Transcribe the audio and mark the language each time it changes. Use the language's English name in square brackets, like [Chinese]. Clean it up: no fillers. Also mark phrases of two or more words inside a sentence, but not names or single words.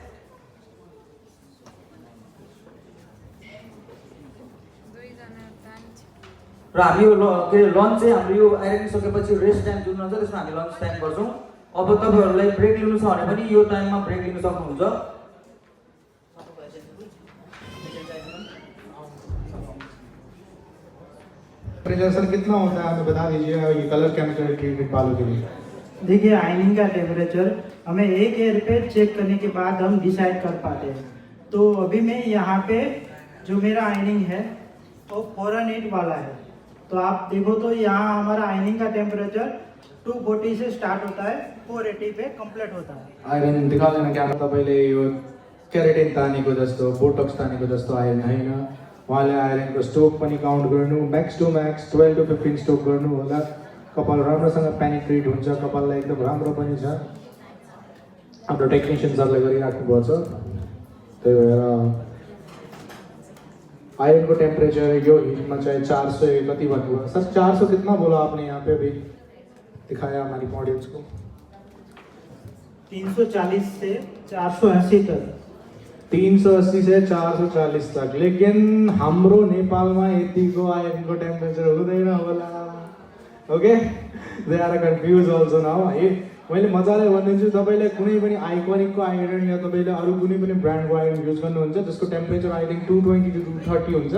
[Nepali] र हामी यो के अरे लन्च चाहिँ हाम्रो यो आइरनिङ सकेपछि [English] rest time [Nepali] जुन हुन्छ त्यसमा हामी [English] lunch time [Nepali] गर्छौँ। अब तपाईँहरूलाई ब्रेक लिनु छ भने पनि यो टाइममा ब्रेक लिन सक्नुहुन्छ। [Hindi] सर कितना होता है हमें बता दीजिए ये कलर [English] chemical treated [Hindi] बालों के लिए? देखिए आयनिंग का टेम्परेचर हमें एक एयर पे चेक करने के बाद हम डिसाइड कर पाते हैं। तो अभी मैं यहाँ पे जो मेरा आयनिंग है वो 408 वाला है। तो आप देखो तो यहाँ हमारा आयनिंग का टेम्परेचर 240 से स्टार्ट होता है, 480 पे कंप्लीट होता है। [Nepali] आयरन दिखा देना क्या तपाईँले यो केराटिन तानेको जस्तो बोटक्स तानेको जस्तो आयरन होइन। उहाँले आयरनको स्टोक पनि काउन्ट गर्नु, [English] max to max [Nepali] 12 to 15 स्टोक गर्नु होला। कपाल राम्रोसँग पेनिट्रेट हुन्छ, कपाललाई एकदम राम्रो पनि छ। हाम्रो टेक्निसियन्सहरूले गरिराख्नु पर्छ। त्यही भएर आयरन को टेम्परेचर यो हीट में चाहे 400 कति भन्नुभयो सर? [Hindi] 400 कितना बोला आपने यहाँ पे भी दिखाया हमारी ऑडियंस को? 340 से 480 तक। 380 से 440 तक। [Nepali] लेकिन हाम्रो नेपालमा यतिको आयरनको टेम्परेचर हुँदैन होला। [English] okay, they are confuse also now है। [Nepali] मैले मजाले भनिदिन्छु, तपाईँले कुनै पनि आइकोनिकको आइरन या तपाईँले अरू कुनै पनि ब्रान्डको आइरन युज गर्नुहुन्छ जसको टेम्परेचर [English] I think [Nepali] 220 to 230 हुन्छ।